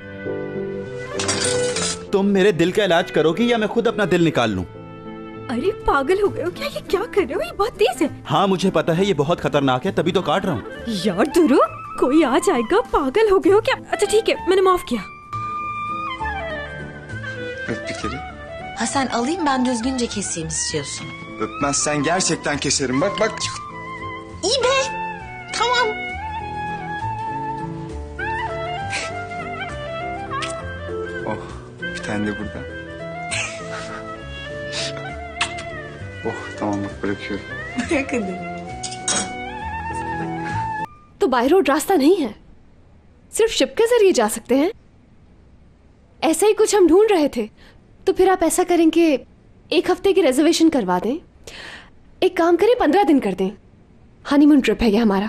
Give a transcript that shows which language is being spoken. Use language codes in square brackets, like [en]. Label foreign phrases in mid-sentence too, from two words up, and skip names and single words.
[hi] तुम मेरे दिल का इलाज करोगी या मैं खुद अपना दिल निकाल लूं? अरे पागल हो गए हो क्या? ये क्या कर रहे हो? ये बहुत तेज है। हाँ मुझे पता है, ये बहुत खतरनाक है, तभी तो काट रहा हूँ। यार दुरुक, कोई आ जाएगा। पागल हो गए हो क्या? अच्छा ठीक है, मैंने माफ किया। [tr] Öp bir kere. Hasan alayım ben düzgünce keseyim istiyorsun. Öpmezsen gerçekten keserim. Bak bak. İyi be. Tamam. Oh, bir tane de burada. Oh, tamam bak bırakıyorum. Bırak hadi. [hi] तो [en] by road [hi] रास्ता नहीं है, सिर्फ शिप के जरिए जा सकते हैं। ऐसा ही कुछ हम ढूंढ रहे थे। तो फिर आप ऐसा करें कि 1 हफ्ते की रिजर्वेशन करवा दें। एक काम करें, 15 दिन कर दें। [en] honeymoon trip [hi] है ये हमारा।